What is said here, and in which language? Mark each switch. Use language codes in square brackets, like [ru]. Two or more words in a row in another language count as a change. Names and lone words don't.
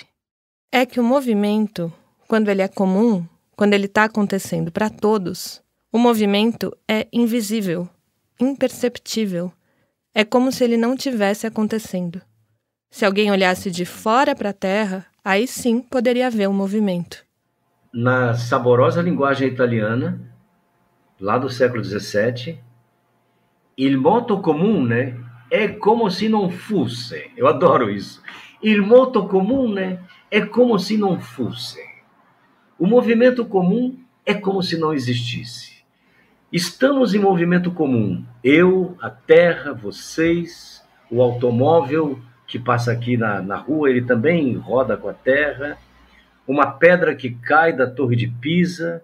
[pt] É que o movimento, quando ele é comum, quando ele está acontecendo para todos, o movimento é invisível, imperceptível. É como se ele não tivesse acontecendo. Se alguém olhasse de fora para a Terra, aí sim poderia haver um movimento. Na saborosa linguagem italiana, lá do século XVII, [it] il moto comune è come se non fosse. [pt] Eu adoro isso. [it] Il moto comune è come se non fosse. [pt] O movimento comum é como se não existisse. Estamos em movimento comum. Eu, a terra, vocês, o automóvel que passa aqui na rua, ele também roda com a terra. Uma pedra que cai da Torre de Pisa.